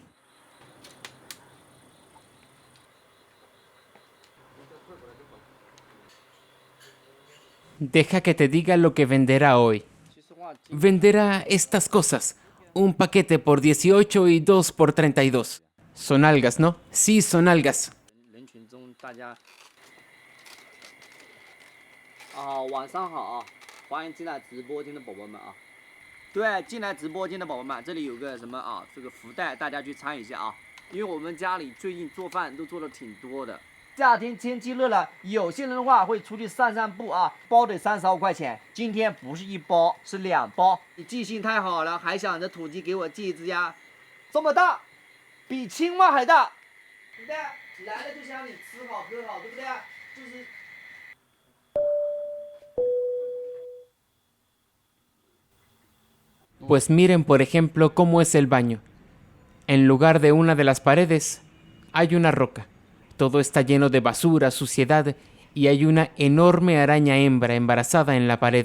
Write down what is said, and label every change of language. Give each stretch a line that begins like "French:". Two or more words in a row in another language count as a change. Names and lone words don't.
Spanish: Deja que te diga lo que venderá hoy. Venderá estas cosas. Un paquete por 18 y 2 por 32. Son algas, ¿no? Sí, son algas.
Chinese: 晚上好啊，欢迎进来直播间的宝宝们啊。对，进来直播间的宝宝们，这里有个什么啊，这个福袋，大家去参与一下啊。因为我们家里最近做饭都做的挺多的。夏天天气热了，有些人的话会出去散散步啊，包得32块钱。今天不是1包，是2包。你记性太好了，还想着土鸡给我寄一只鸭，这么大，比青蛙还大，对不对？来了就想你吃好喝好，对不对？就是。
Spanish: Pues miren, por ejemplo, cómo es el baño. En lugar de una de las paredes, hay una roca. Todo está lleno de basura, suciedad, y hay una enorme araña hembra embarazada en la pared.